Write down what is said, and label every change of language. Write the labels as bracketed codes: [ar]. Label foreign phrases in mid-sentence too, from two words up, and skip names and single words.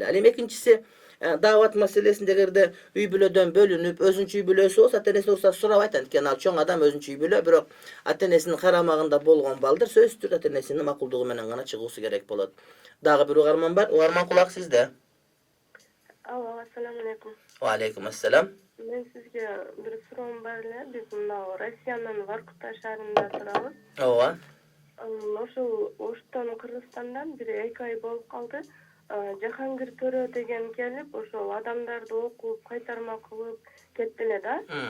[ky] Ал эми экинчиси, дават маселесинде эгерде үй бүлөдөн бөлүнүп, өзүнчө үй бүлөсү болсо, ата энеси уруксат сурабайт, анткени ал чоң адам, өзүнчө үй бүлө, бирок ата энесинин карамагында болгон балдар сөзсүз түрдө ата энесинин макулдугу менен гана чыгуусу керек болот. Дагы бир угарман бар. Угарман, кулак сизде. Алло, [ar] السلام عليكم. وعليكم السلام. [ky] Мен сизге бир суроом бар эле. Биз мына Россиянын Воркута шаарында турабыз. Ооба. Ошол Оштон, Кыргызстандан бир 2 ай болуп калды. Жахангир Төрө деген келип, ошол адамдарды окуп, кайтарма кылып кетти эле да.